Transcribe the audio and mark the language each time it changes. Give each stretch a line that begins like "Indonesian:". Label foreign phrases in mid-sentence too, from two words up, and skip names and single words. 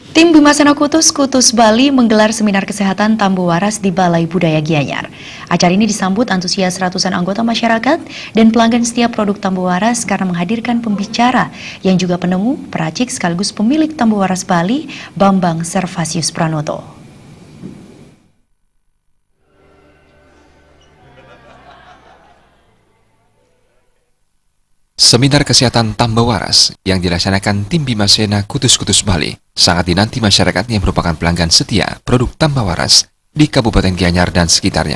Indonesian: Tim Bimasena Kutus Bali menggelar seminar kesehatan Tambu Waras di Balai Budaya Gianyar. Acara ini disambut antusias ratusan anggota masyarakat dan pelanggan setiap produk Tambu Waras karena menghadirkan pembicara yang juga penemu, peracik sekaligus pemilik Tambu Waras Bali, Bambang Servasius Pranoto. Seminar kesehatan Tambu Waras yang dilaksanakan tim Bimasena Kutus Bali sangat dinanti masyarakat yang merupakan pelanggan setia produk Tambu Waras di Kabupaten Gianyar dan sekitarnya.